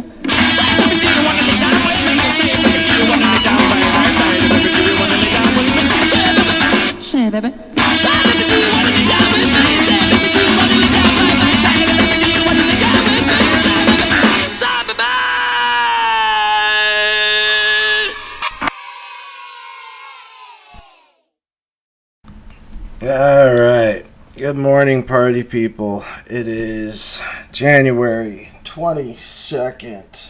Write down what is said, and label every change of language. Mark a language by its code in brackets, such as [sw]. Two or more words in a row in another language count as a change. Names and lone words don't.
[en] Say, baby, do you wanna lay down with me? Say, baby, do you wanna lay down by my side? Baby, do you wanna lay down with me? Say, baby. Say, baby. Say, baby, do you wanna lay down with me? Say, baby, do you wanna lay down by my side? Baby, do you wanna lay down with me? Say, baby. Say, baby. All right. Good morning, party people. It is January 22nd.